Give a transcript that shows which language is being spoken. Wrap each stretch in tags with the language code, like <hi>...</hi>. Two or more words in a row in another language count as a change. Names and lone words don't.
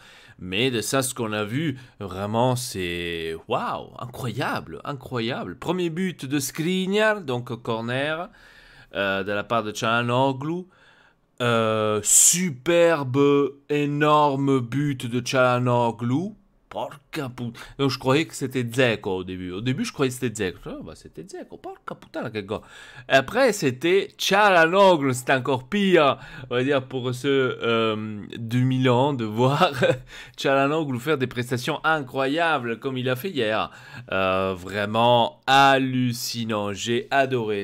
<fr>Mais de ça, ce qu'on a vu, vraiment, c'est waouh, incroyable, incroyable. Premier but de Skriniar, donc corner, de la part de Çalhanoğlu. Superbe, énorme but de Çalhanoğlu.</fr> <it>Porca puttana.</it> <fr>Donc, je croyais que c'était Dzeko au début. Au début, je croyais que c'était Dzeko. Oh, bah, c'était Dzeko.</fr> <it>Porca puttana,</it> <fr>quel gars. Après, c'était Çalhanoğlu. C'était encore pire, on va dire, pour ceux de Milan, de voir Çalhanoğlu faire des prestations incroyables comme il a fait hier. Vraiment hallucinant. J'ai adoré.</fr>